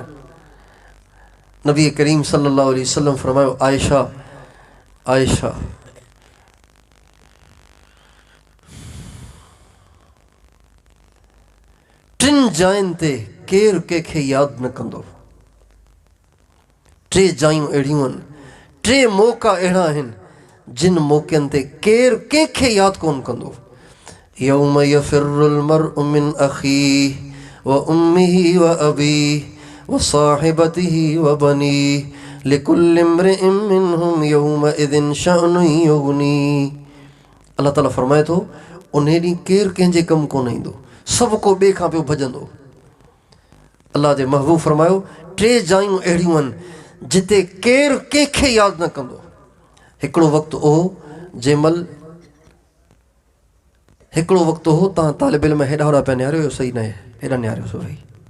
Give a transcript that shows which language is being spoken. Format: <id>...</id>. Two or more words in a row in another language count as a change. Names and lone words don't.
<sd>नबी करीम</sd> <ar>صلى الله عليه وسلم</ar> <sd>फरमायो, आयशा आयशा टिनि जायुनि ते केरु कंहिंखे यादि न कंदो। टे जायूं अहिड़ियूं आहिनि, टे मौक़ा अहिड़ा आहिनि जिन मौक़नि ते केरु कंहिंखे यादि कोन कंदो।</sd> <ar>يوم يفر المرء من أخيه وأمه وأبيه وصاحبته وبنيه لكل امرئ منهم يومئذ شأن يغنيه.</ar> <sd>अल्लाह ताला फरमाए थो, उन ॾींहुं केरु कंहिंजे कमु कोन ईंदो, सभु को ॿिए खां पियो भॼंदो। अल्लाह जे महबूब फरमायो, टे जायूं अहिड़ियूं आहिनि जिते केरु कंहिंखे यादि न कंदो। हिकिड़ो वक़्तु हो तव्हां तालिब इल्म हेॾा होॾा पिया निहारियो, इहो सही न आहे, हेॾा निहारियोसि भई।</sd>